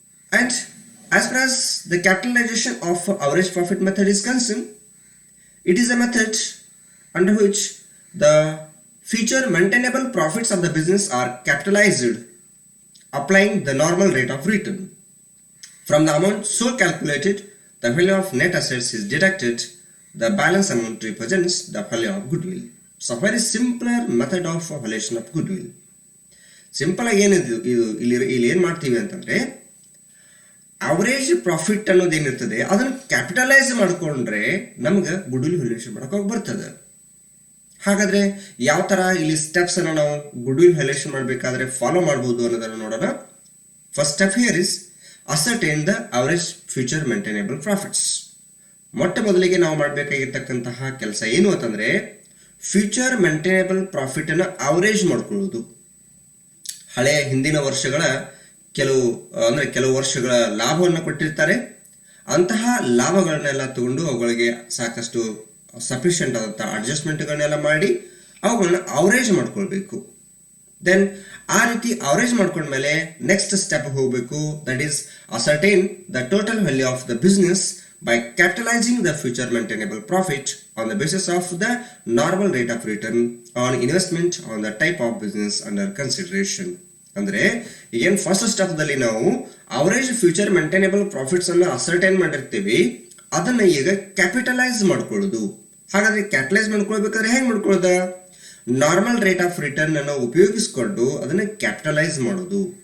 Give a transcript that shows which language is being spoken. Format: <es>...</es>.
<en>And as far as the capitalization of average profit method is concerned, it is a method under which the future maintainable profits of the business are capitalized applying the normal rate of return. From the amount so calculated, the value of net assets is deducted. The balance amount represents the value of goodwill. So very simpler method of valuation of goodwill.</en> <kn>Simple ಆಗಿ ಏನಿದು ಇಲ್ಲಿ ಏನು ಮಾಡ್ತೀವಿ ಅಂತಂದ್ರೆ average profit ಅನ್ನೋದೇನಿರ್ತದೆ ಅದನ್ನು capitalise ಮಾಡಿಕೊಂಡ್ರೆ ನಮ್ಗೆ goodwill valuation ಮಾಡೋಕೆ ಬರ್ತದೆ. ಹಾಗಾದ್ರೆ ಯಾವ ತರ ಇಲ್ಲಿ ಸ್ಟೆಪ್ಸ್ ಅನ್ನು ನಾವು ಗುಡ್ವಿಲ್ ವ್ಯಾಲ್ಯೂಯೇಷನ್ ಮಾಡಬೇಕಾದ್ರೆ ಫಾಲೋ ಮಾಡಬಹುದು ಅನ್ನೋದನ್ನು ನೋಡೋಣ.</kn> <en>First step here is ascertain the average future maintainable profits.</en> <kn>ಮೊಟ್ಟ ಮೊದಲಿಗೆ ನಾವು ಮಾಡಬೇಕಾಗಿರ್ತಕ್ಕಂತಹ ಕೆಲಸ ಏನು ಅಂತಂದ್ರೆ ಫ್ಯೂಚರ್ ಮೇಂಟೈನೇಬಲ್ ಪ್ರಾಫಿಟ್ ಅನ್ನು ಅವರೇಜ್ ಮಾಡ್ಕೊಳ್ಳೋದು. ಹಳೆಯ ಹಿಂದಿನ ವರ್ಷಗಳ ಕೆಲವು ವರ್ಷಗಳ ಲಾಭವನ್ನು ಕೊಟ್ಟಿರ್ತಾರೆ, ಅಂತಹ ಲಾಭಗಳನ್ನೆಲ್ಲ ತಗೊಂಡು ಅವುಗಳಿಗೆ ಸಾಕಷ್ಟು ಸಫಿಷಿಯಂಟ್ ಆದಂಥ ಅಡ್ಜಸ್ಟ್ಮೆಂಟ್ಗಳನ್ನೆಲ್ಲ ಮಾಡಿ ಅವುಗಳನ್ನ ಅವರೇಜ್ ಮಾಡ್ಕೊಳ್ಬೇಕು.</kn> <en>Then ಆ ರೀತಿ average ಮಾಡ್ಕೊಂಡ್ಮೇಲೆ ನೆಕ್ಸ್ಟ್ ಸ್ಟೆಪ್ ಹೋಗಬೇಕು, that is ascertain the total value of the business by capitalizing the future maintainable profit on the basis of the normal rate of return on investment on the type of business under consideration.</en> <kn>ಅಂದ್ರೆ ಏನು first step ದಲ್ಲಿ ನಾವು average future maintainable profits ಅನ್ನು ascertain ಮಾಡಿರ್ತೀವಿ, ಅದನ್ನ ಈಗ capitalise ಮಾಡ್ಕೊಳ್ಳೋದು. ಹಾಗಾದ್ರೆ ಕ್ಯಾಪಿಟಲೈಸ್ ಮಾಡ್ಕೊಳ್ಬೇಕಾದ್ರೆ ಹೆಂಗ್ ಮಾಡ್ಕೊಳ್ಳೋದ? ನಾರ್ಮಲ್ ರೇಟ್ ಆಫ್ ರಿಟರ್ನ್ ಅನ್ನು ಉಪಯೋಗಿಸಿಕೊಂಡು ಅದನ್ನ ಕ್ಯಾಪಿಟಲೈಸ್ ಮಾಡೋದು.</kn>